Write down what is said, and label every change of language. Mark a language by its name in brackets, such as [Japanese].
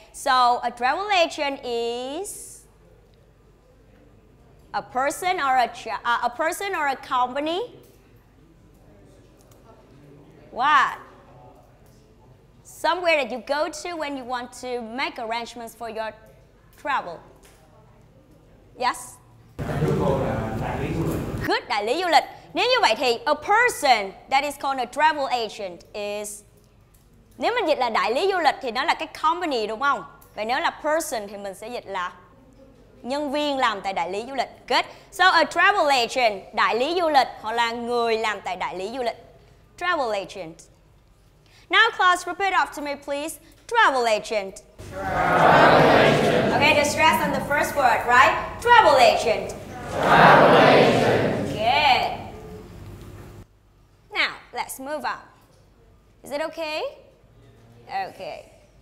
[English] So, a travel agent is a person or a company. What? Somewhere that you go to when you want to make arrangements for your travel. Yes? [Vietnamese] Good, đại lý du lịch. Nếu như vậy thì [English] a person that is called a travel agent is, [Vietnamese] nếu mình dịch là đại lý du lịch thì nó là cái company đúng không? Vậy nếu là person thì mình sẽ dịch là nhân viên làm tại đại lý du lịch. Good. [English] So a travel agent, [Vietnamese] đại lý du lịch, hoặc là người làm tại đại lý du lịch. [English] Travel agent. Now class, repeat after me please. Travel agent. Travel agent. Okay, the stress on the first word, right? Travel agent. Travel agent. Good. Now, let's move on. Is it okay? Okay.